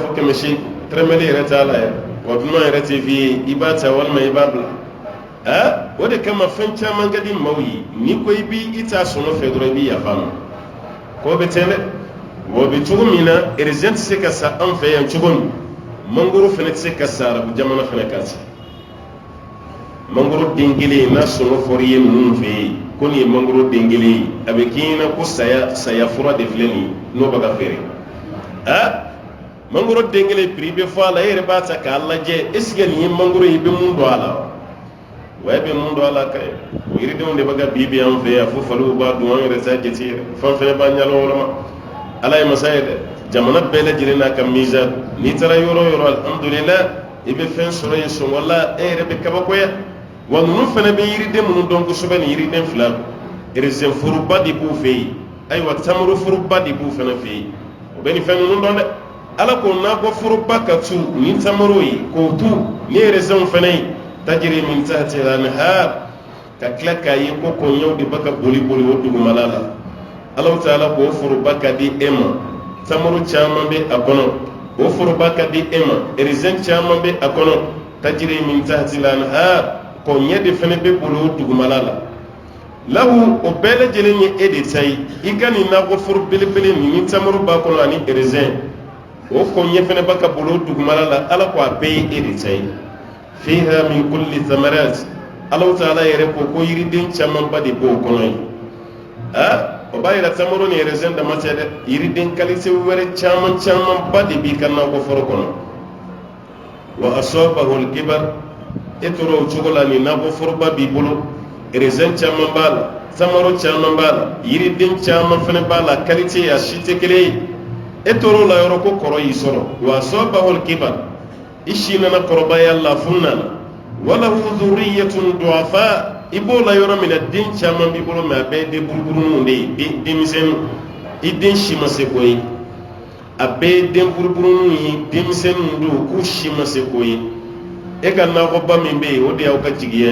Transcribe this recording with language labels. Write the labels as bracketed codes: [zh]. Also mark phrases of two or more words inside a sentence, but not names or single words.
[bm] fo 800 tɛrɛmɛli yɛrɛ t'a la yɛrɛ wa dunan yɛrɛ tɛ f'i ye i b'a ta walima i b'a bila o de kama fɛn caman ka di maaw ye n'i ko i b'i t'a sɔngɔ fɛ dɔrɔn i b'i yafa ma k'o bɛ ten dɛ wa o bɛ cogo min na erezɛn tɛ se ka sa an fɛ yan cogo min mangoro fana tɛ se ka sa arabu jamana fana kan ten mangoro den kelen n'a sɔngɔ fɔra i ye ninnu fɛ yen ko nin ye mangoro den kelen ye a bɛ k'i ɲɛna ko saya fura de filɛ nin ye n'o bɛ ka feere mangoro den kelen prix bɛ fɔ a la e yɛrɛ b'a ta k'a lajɛ [fr] est ce que [bm] nin ye mangoro ye i bɛ mun dɔn a la wa e bɛ mun dɔn a la ka ye o yiridenw de bɛ ka bi an fɛ yan fo faliw b'a dun an yɛrɛ t'a jate yɛrɛ fɛn fɛn b'a ɲɛna wɔlɔma ala ye masa ye dɛ jamana bɛɛ lajɛlen n'a ka mizan n'i taara yɔrɔ o yɔrɔ alhamdulilayi i bɛ fɛn sɔrɔ yen sɔngɔ la e yɛrɛ bɛ kabakoya wa ninnu fana bɛ yiriden minnu dɔn kosɛbɛ nin yiriden fila erezɛn foroba de b'u fɛ yen ayiwa tamaro foroba de b'u fana fɛ yen o bɛ nin fɛn ninnu dɔn dɛ ala ko nakɔ foroba ka tu ni tamaro ye k'o tu ni erezɛnw fana ye [ar] تجري من تحتها الأنهار [bm] ka tila k'a ye ko kɔɲɔw de bɛ ka boli boli o dugumala la Alahu Taala k'o foroba ka di e ma tamaro caman bɛ a kɔnɔ o foroba ka di e ma erezɛn caman bɛ a kɔnɔ [ar] تجري من تحتها الأنهار [bm] kɔɲɛ de fana bɛ boli o dugumala la lahu o bɛɛ lajɛlen ye e de ta ye i ka nin nakɔ foro belebele nin ni tamaro b'a kɔnɔ ani erezɛn o kɔɲɛ fana bɛ ka boli o dugumala la ala ko a bɛɛ ye e de ta ye [ar] فيها من كل الثمرات [bm] Alahu Taala yɛrɛ ko yiriden camanba de b'o kɔnɔ ye o b'a yira tamaro ni erezɛn dama tɛ dɛ yiriden kalite wɛrɛ camanba de b'i ka nakɔ foro kɔnɔ [ar] وأصابه الكبر [bm] e tora o cogo la nin nakɔ foroba b'i bolo erezɛn caman b'a la tamaro caman b'a la yiriden caman fana b'a la kalite a si tɛ kelen ye e tora o la yɔrɔ ko kɔrɔ y'i sɔrɔ [ar] وأصابه الكبر [bm] i si nana kɔrɔbaya la fun nana walahu [ar] ذرية ضعفاء [bm] i b'o la yɔrɔ min na den caman b'i bolo mɛ a bɛɛ ye den buruburuninw de ye denmisɛnninw i den si ma se k'o ye a bɛɛ ye den buruburuninw ye denmisɛnninw don k'u si ma se k'o ye e ka nakɔba min bɛ yen o de y'aw ka jigiya